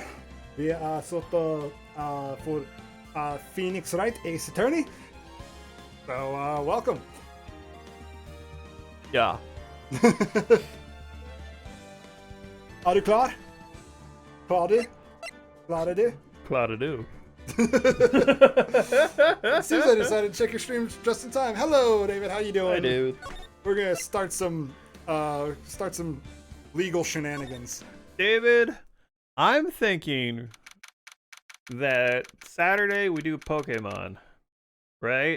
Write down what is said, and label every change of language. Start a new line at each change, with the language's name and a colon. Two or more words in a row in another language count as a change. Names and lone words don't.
Norwegian: Vi er satt for Phoenix Wright Ace Attorney.
English: So, welcome.
Norwegian: Ja. Er du klar? Klarer du? Klarer du?
English: Seems I decided to check your stream just in time. Hello, David. How you doing? Hi, dude. We're gonna start some legal shenanigans. David, I'm thinking that Saturday we do Pokemon, right?